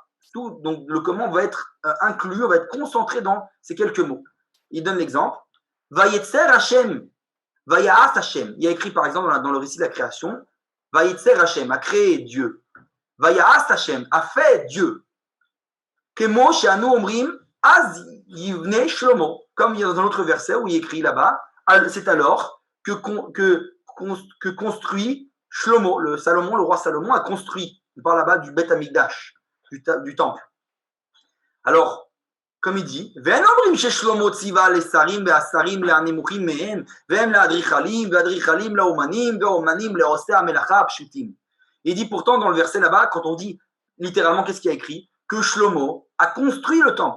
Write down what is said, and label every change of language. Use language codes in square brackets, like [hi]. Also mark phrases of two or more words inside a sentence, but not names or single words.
[fr] Donc, le comment va être inclus, on va être concentré dans ces quelques mots. Il donne l'exemple. [he] וייצר השם, ויעש השם. [fr] Il y a écrit, par exemple, dans le récit de la création, [he] וייצר השם, [fr] a créé Dieu. [he] ויעש השם, [fr] a fait Dieu. [he] כמו שאנו אומרים, אז יבנה שלמה. [fr] Comme il y a dans un autre verset où il est écrit là-bas, c'est alors que construit Shlomo, le roi Salomon a construit, on parle là-bas du Beth Amikdash, du temple. Alors, comme il dit, il dit pourtant dans le verset là-bas, quand on dit littéralement qu'est-ce qu'il y a écrit, que Shlomo a construit le temple.